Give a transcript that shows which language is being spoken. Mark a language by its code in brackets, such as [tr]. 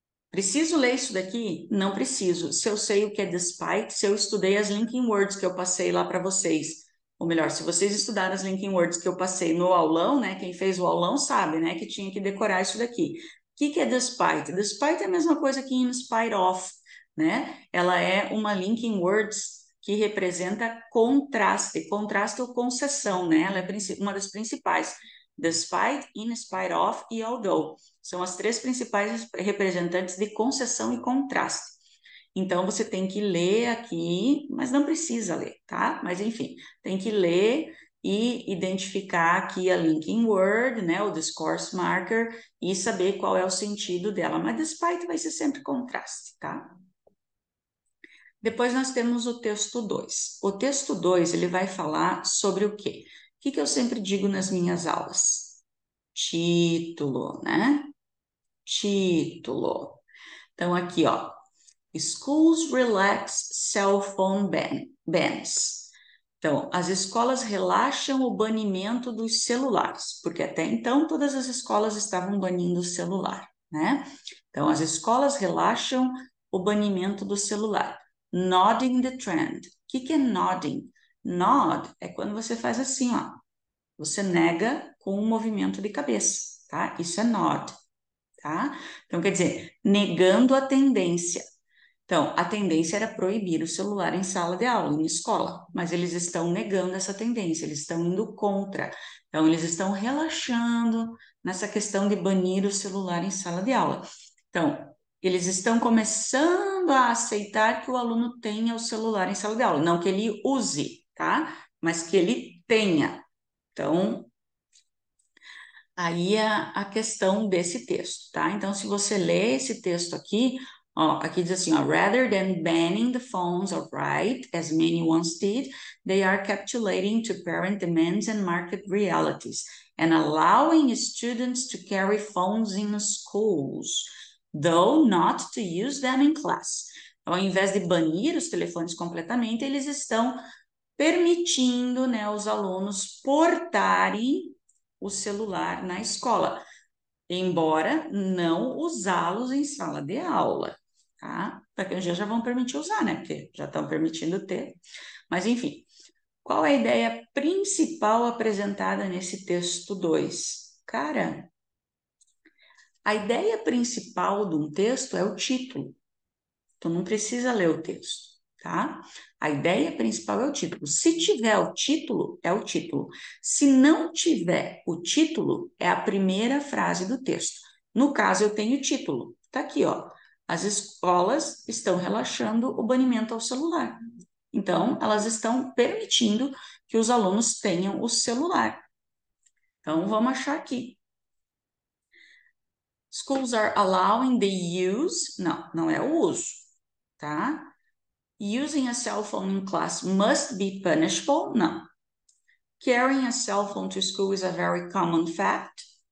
[pt] Preciso ler isso daqui? Não preciso. Se eu sei o que é despite, se eu estudei as linking words que eu passei lá para vocês, ou melhor, se vocês estudaram as linking words que eu passei no aulão, né? Quem fez o aulão sabe, né? Que tinha que decorar isso daqui. O que é despite? Despite é a mesma coisa que in spite of, né? Ela é uma linking words que representa contraste, contraste ou concessão, né? Ela é uma das principais. Despite, in spite of e although. São as três principais representantes de concessão e contraste. Então, você tem que ler aqui, mas não precisa ler, tá? Mas, enfim, tem que ler e identificar aqui a linking word, né? O discourse marker e saber qual é o sentido dela. Mas despite vai ser sempre contraste, tá? Depois nós temos o texto 2. O texto 2, ele vai falar sobre o quê? O que eu sempre digo nas minhas aulas? Título, né? Título. Então, aqui, ó. [en] Schools relax cell phone bans. [pt] Então, as escolas relaxam o banimento dos celulares, porque até então todas as escolas estavam banindo o celular, né? Então, as escolas relaxam o banimento do celular. [en] Nodding the trend. [pt] O que é nodding? Nod é quando você faz assim, ó. Você nega com um movimento de cabeça, tá? Isso é nod, tá? Então, quer dizer, negando a tendência. Então, a tendência era proibir o celular em sala de aula, em escola, mas eles estão negando essa tendência, eles estão indo contra. Então, eles estão relaxando nessa questão de banir o celular em sala de aula. Então, eles estão começando a aceitar que o aluno tenha o celular em sala de aula, não que ele use, tá? Mas que ele tenha. Então, aí a questão desse texto, tá? Então, se você lê esse texto aqui, ó, aqui diz assim, ó, [en] rather than banning the phones outright, as many once did, they are capitulating to parent demands and market realities, and allowing students to carry phones in schools, though not to use them in class. [pt] Então, ao invés de banir os telefones completamente, eles estão permitindo, né, os alunos portarem o celular na escola, embora não usá-los em sala de aula, tá? Daqui a um dia já vão permitir usar, né? Porque já estão permitindo ter. Mas, enfim, qual é a ideia principal apresentada nesse texto 2? Cara, a ideia principal de um texto é o título. Tu não precisa ler o texto, tá? A ideia principal é o título. Se tiver o título, é o título. Se não tiver o título, é a primeira frase do texto. No caso, eu tenho o título. Tá aqui, ó. As escolas estão relaxando o banimento ao celular. Então, elas estão permitindo que os alunos tenham o celular. Então, vamos achar aqui. [en] Schools are allowing the use. [pt] Não, não é o uso, tá? [en] Using a cell phone in class must be punishable? No. Carrying a cell phone to school is a very common fact.